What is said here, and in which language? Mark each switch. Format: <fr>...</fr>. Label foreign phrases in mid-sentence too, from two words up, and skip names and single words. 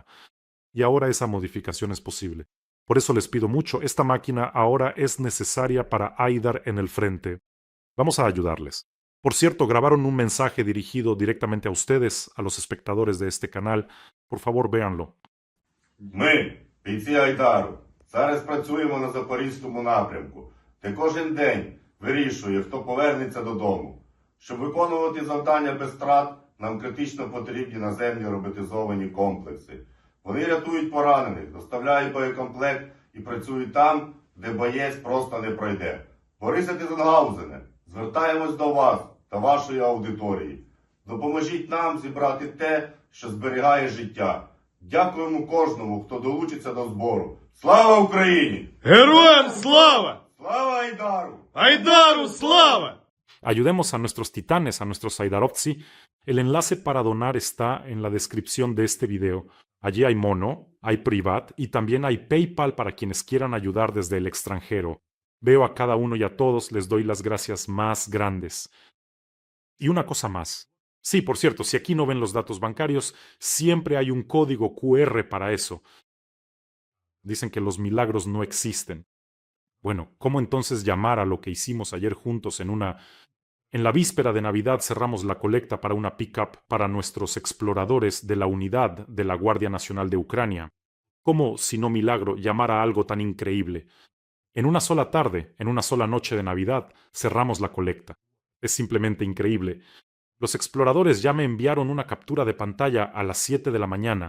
<es>Y ahora esa modificación es posible. Por eso les pido mucho, esta máquina ahora es necesaria para Aidar en el frente. Vamos a ayudarles. Por cierto, grabaron un mensaje dirigido directamente a ustedes, a los espectadores de este canal. Por favor, véanlo.</es> <uk>Ми, бійці Айдару, зараз працюємо на Запорізькому напрямку, де кожен день вирішує, хто повернеться додому. Щоб виконувати завдання без втрат, нам критично потрібні наземні роботизовані комплекси. Вони рятують поранених, доставляють боєкомплект і працюють там, де боєць просто не пройде. Борисе Тизенгаузене, звертаємось до вас та вашої аудиторії. Допоможіть нам зібрати те, що зберігає життя. Дякуємо кожному, хто долучиться до збору. Слава Україні! ¡Героям слава! Слава Айдару! ¡Айдару слава!</uk> <es>Ayudemos a nuestros titanes, a nuestros Aidarovtsi. El enlace para donar está en la descripción de este video. Allí hay Mono, hay Privat y también hay PayPal para quienes quieran ayudar desde el extranjero. Veo a cada uno y a todos les doy las gracias más grandes. Y una cosa más. Sí, por cierto, si aquí no ven los datos bancarios, siempre hay un código QR para eso. Dicen que los milagros no existen. Bueno, ¿cómo entonces llamar a lo que hicimos ayer juntos En la víspera de Navidad cerramos la colecta para una pick-up para nuestros exploradores de la unidad de la Guardia Nacional de Ucrania? ¿Cómo, si no milagro, llamar a algo tan increíble? En una sola tarde, en una sola noche de Navidad, cerramos la colecta. Es simplemente increíble. Los exploradores ya me enviaron una captura de pantalla a las 7 de la mañana.</es>